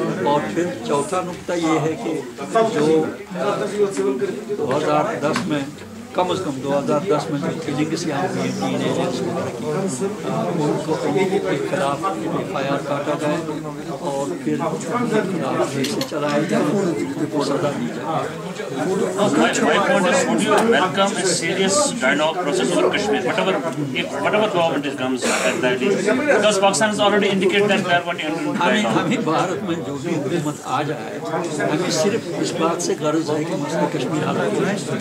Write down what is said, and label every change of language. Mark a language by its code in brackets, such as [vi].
[hi] और फिर चौथा नुक्ता ये है कि जो 2010 में कम से कम 2010 में जो किलिंग्स यहाँ हुई टीन एजेंट्स उनको के खिलाफ FIR काटा जाए और फिर से चलाया जाए, उनको सजा दी जाए। [en] My point is, would you welcome a serious dialogue process over Kashmir, whatever government comes at that day? Because Pakistan has already indicated that they are going to enter into dialogue. [hi] हमें भारत में जो भी हुकूमत आ जाए, हमें सिर्फ इस बात से गर्ज है कि मसला कश्मीर हल हो जाए।